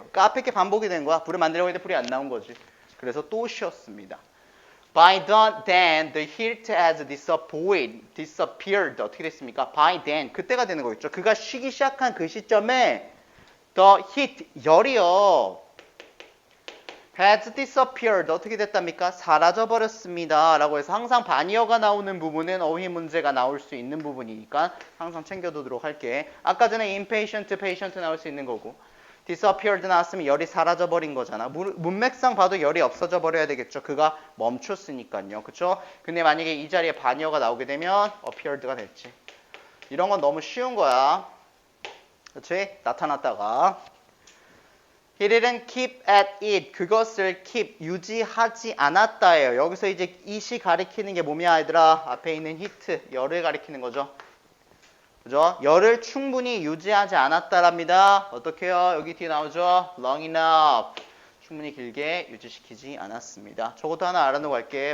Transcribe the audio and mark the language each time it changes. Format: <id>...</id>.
<ko>그러니까 앞에 게 반복이 된 거야. 불을 만들려고 했는데 불이 안 나온 거지. 그래서 또 쉬었습니다.</ko> <en>By then, the heat has disappeared.</en> <ko>어떻게 됐습니까?</ko> <en>By then,</en> <ko>그때가 되는 거겠죠. 그가 쉬기 시작한 그 시점에</ko> <en>the heat,</en> <ko>열이요.</ko> <en>has disappeared.</en> <ko>어떻게 됐답니까? 사라져버렸습니다. 라고 해서 항상 반이어가 나오는 부분은 어휘 문제가 나올 수 있는 부분이니까 항상 챙겨두도록 할게. 아까 전에 impatient, patient 나올 수 있는 거고 disappeared 나왔으면 열이 사라져버린 거잖아. 문맥상 봐도 열이 없어져 버려야 되겠죠. 그가 멈췄으니까요. 그쵸? 근데 만약에 이 자리에 반이어가 나오게 되면 appeared가 됐지. 이런 건 너무 쉬운 거야. 그치? 나타났다가</ko> <en>He didn't keep at it.</en> <ko>그것을 keep, 유지하지 않았다예요. 여기서 이제 it이 가리키는 게 뭐냐, 얘들아? 앞에 있는 heat, 열을 가리키는 거죠. 그죠? 열을 충분히 유지하지 않았다랍니다. 어떻게 해요? 여기 뒤에 나오죠?</ko> <en>long enough.</en> <ko>충분히 길게 유지시키지 않았습니다. 저것도 하나 알아놓고 갈게.</ko>